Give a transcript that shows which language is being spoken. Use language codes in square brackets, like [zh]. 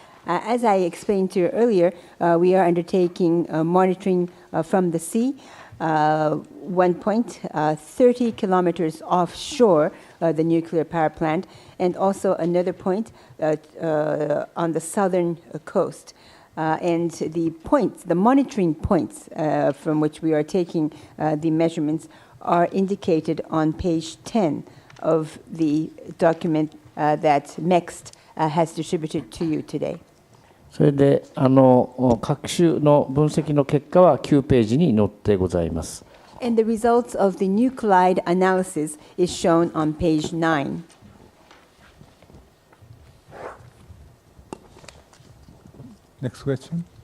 [en] As I explained to you earlier, we are undertaking monitoring from the sea, 1 point, 30 kilometers offshore the nuclear power plant, and also another point on the southern coast. And the points, the monitoring points from which we are taking the measurements are indicated on page 10 of the document that MEXT has distributed to you today. [ja] それで各種の分析の結果は9ページに載ってございます。 [en] And the results of the nuclide analysis is shown on page 9. Next question.